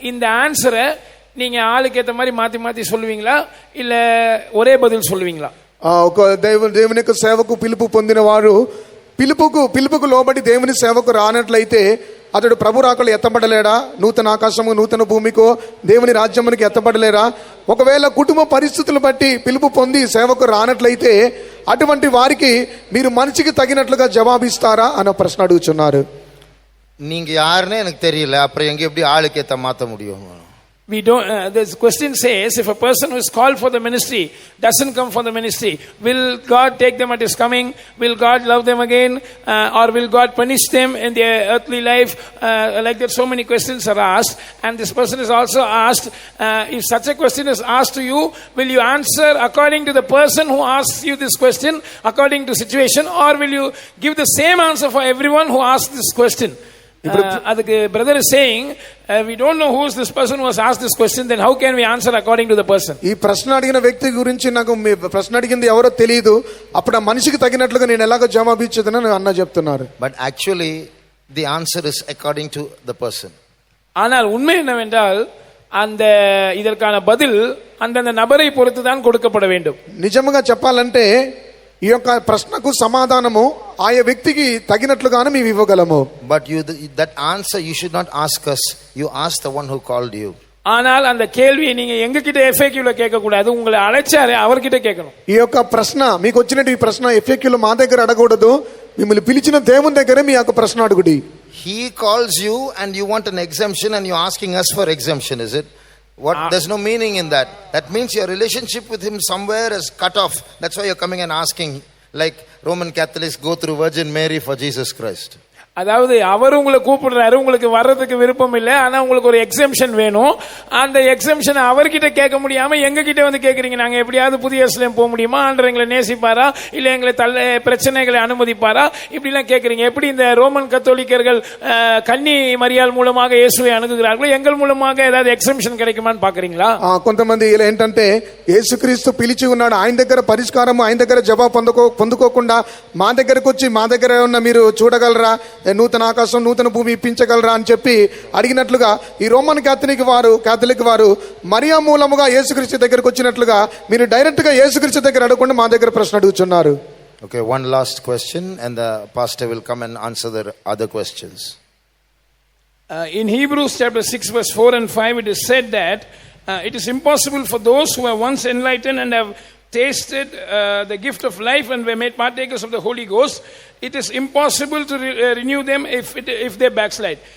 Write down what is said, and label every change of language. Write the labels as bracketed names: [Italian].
[Tamil] இந்த ஆன்சரை நீங்க ஆளுக்கு ஏற்ற மாதிரி மாத்தி மாத்தி சொல்லுவீங்களா, இல்ல ஒரே பதில் சொல்லுவீங்களா? [Telugu] ఒక దేవుని యొక్క సేవకు పిలుపు పొందిన వారు పిలుపుకు లోబడి దేవుని సేవకు రానట్లయితే అతడు ప్రభు రాకలు ఎత్తబడలేడా? నూతన ఆకాశము నూతన భూమికో దేవుని రాజ్యమునికి ఎత్తబడలేరా? ఒకవేళ కుటుంబ పరిస్థితులు బట్టి పిలుపు పొంది సేవకు రానట్లయితే అటువంటి వారికి మీరు మనిషికి తగినట్లుగా జవాబిస్తారా అన్న ప్రశ్న అడుగుతున్నారు. [Tamil] நீங்க யாருன்னு எனக்கு தெரியல, அப்புறம் எங்க எப்படி ஆளுக்கு ஏத்த மாத்த முடியும்? [English] We don't. This question says, if a person who is called for the ministry doesn't come for the ministry, will God take them at His coming? Will God love them again, or will God punish them in their earthly life? Like that, so many questions are asked, and this person is also asked. If such a question is asked to you, will you answer according to the person who asks you this question, according to situation, or will you give the same answer for everyone who asks this question? அதுக்கு brother is saying, we don't know who is this person who has asked this question, then how can we answer according to the person? [Telugu] ఈ ప్రశ్న అడిగిన వ్యక్తి గురించి నాకు ప్రశ్న అడిగింది ఎవరో తెలియదు, అప్పుడు ఆ మనిషికి తగినట్లుగా నేను ఎలాగ జవాబు ఇచ్చేదని అన్న చెప్తున్నారు. [English] But actually the answer is according to the person. [Tamil] ஆனால் உண்மை என்னவென்றால் அந்த இதற்கான பதில் அந்தந்த நபரை பொறுத்து தான் கொடுக்கப்பட வேண்டும். [Telugu] నిజంగా చెప్పాలంటే ఈ యొక్క ప్రశ్నకు సమాధానము ఆయా వ్యక్తికి తగినట్లుగానే మేము ఇవ్వగలము. [English] But that answer you should not ask us. You ask the one who called you. [Tamil] ஆனால் அந்த கேள்வியை நீங்க எங்க கிட்ட FAQல கேட்க கூடாது, உங்களை அழைச்சாரு அவர்கிட்ட கேட்கணும். [Telugu] ఈ యొక్క ప్రశ్న మీకు వచ్చినట్టు ఈ ప్రశ్న FAQలో మా దగ్గర అడగకూడదు, మిమ్మల్ని పిలిచిన దేవుని దగ్గరే మీ యొక్క ప్రశ్న అడుగుడి. [English] He calls you and you want an exemption and you're asking us for exemption, is it? What? There's no meaning in that. That means your relationship with him somewhere is cut off. That's why you're coming and asking, like Roman Catholics go through Virgin Mary for Jesus Christ. [Tamil] அதாவது அவர் உங்களை கூப்பிடுறாரு, உங்களுக்கு வர்றதுக்கு விருப்பம் இல்லை, ஆனா உங்களுக்கு ஒரு எக்ஸம்ஷன் வேணும். அந்த எக்ஸம்ஷன் அவர்கிட்ட கேட்க முடியாம எங்க கிட்ட வந்து கேக்குறீங்க. நாங்க எப்படியாவது புதிய எருசலேம் போக முடியுமா, ஆண்டவர் எங்களை நேசிப்பாரா, இல்ல எங்களை பிரச்சனைகளை அனுமதிப்பாரா, இப்படி எல்லாம் கேக்குறீங்க. எப்படி இந்த ரோமன் கத்தோலிக்கர்கள் கன்னி மரியாள் மூலமாக இயேசுவை அணுகுகிறார்களோ, எங்கள் மூலமாக ஏதாவது எக்ஸம்ஷன் கிடைக்குமான்னு பாக்குறீங்களா? [Telugu] కొంతమంది ఇలా ఏంటంటే యేసుక్రీస్తు పిలిచి ఉన్నాడు, ఆయన దగ్గర పరిష్కారము, ఆయన దగ్గర జవాబు పొందుకోకుండా మా దగ్గరకు వచ్చి మా దగ్గర ఉన్న మీరు చూడగలరా, నూతన ఆకాశం నూతన భూమి ఇప్పించగలరా అని చెప్పి అడిగినట్లుగా ఈ రోమన్ కాథలిక్ వారు మరియా మూలముగా యేసుక్రీస్తు దగ్గరకు వచ్చినట్లుగా మీరు డైరెక్ట్ గా యేసుక్రీస్తు దగ్గర అడగకుండా మా దగ్గర ప్రశ్న అడుగుతున్నారు. [English] Okay, one last question and the pastor will come and answer the other questions. In Hebrews chapter 6 verse 4 and 5 it is said that it is impossible for those who are once enlightened and have tasted the gift of life and were made partakers of the Holy Ghost, it is impossible to renew them if they backslide.